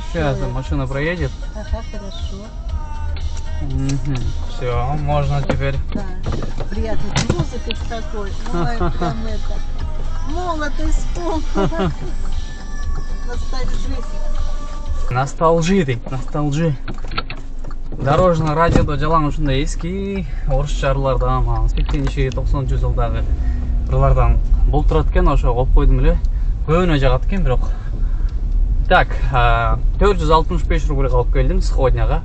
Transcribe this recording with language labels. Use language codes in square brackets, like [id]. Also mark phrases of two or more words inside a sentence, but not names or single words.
[ru] Сейчас машина проедет. Ага, хорошо. Все, можно теперь. Да. Приятно. Музыка такой. Ой, прям это. Молодость вспомнила. Ностальжи. Носталжи. [ky] Дорожный радиода жалаң ушундай эски орусча ырлардан, 80-90 жылдагы ырлардан бул турат экен, ошо коюп койдум эле. Көбүнө жагат экен бирок. Так, 465 рубль алып келдим сходняга.